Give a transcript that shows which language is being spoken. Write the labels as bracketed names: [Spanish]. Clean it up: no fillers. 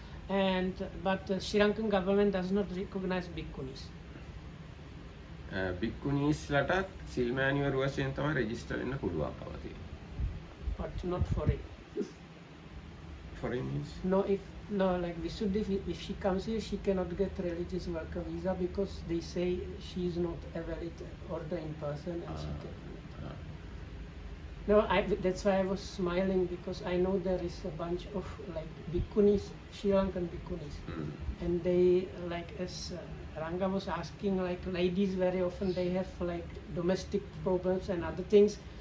[English] And but Sri Lankan government does not recognize bhikkhunis. [Sinhala] භික්ඛුනීස්ලටත් සිල්මෑණිවරු වශයෙන් තමයි register වෙන්න පුළුවන්කම තියෙන්නේ. [English] But not foreign. Foreign means? No, like Visuddhi, if she comes here, she cannot get religious worker visa because they say she is not a valid ordained person and she can. No, that's why I was smiling because I know there is a bunch of like bhikkhunis, Sri Lankan bhikkhunis, and they like as Ranga was asking, like ladies very often they have like domestic problems and other things.